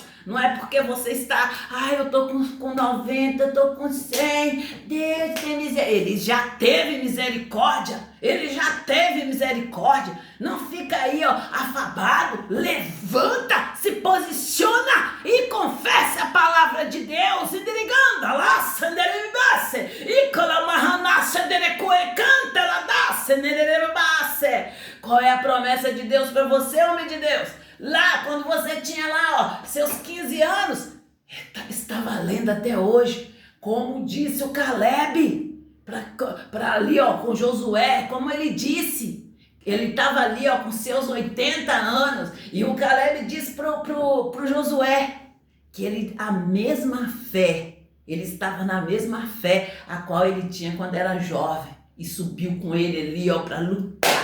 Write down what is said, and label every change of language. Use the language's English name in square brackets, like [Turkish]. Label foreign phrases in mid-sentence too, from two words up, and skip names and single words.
[Portuguese] Não é porque você está, eu tô com 90, eu tô com 100, Deus tem misericórdia. Ele já teve misericórdia. Não fica aí, afabado. Levanta, se posiciona e confesse a palavra de Deus. E diriganda lá, sanderibase, e colamarranasse, derecuecanta, ladasse, nererebase. Qual é a promessa de Deus para você, homem de Deus? Lá, quando você tinha lá, seus 15 anos, está valendo até hoje, como disse o Caleb, para ali, com Josué, como ele disse, ele estava ali, com seus 80 anos, e o Caleb disse pro Josué, que ele estava na mesma fé, a qual ele tinha quando era jovem, e subiu com ele ali, para lutar.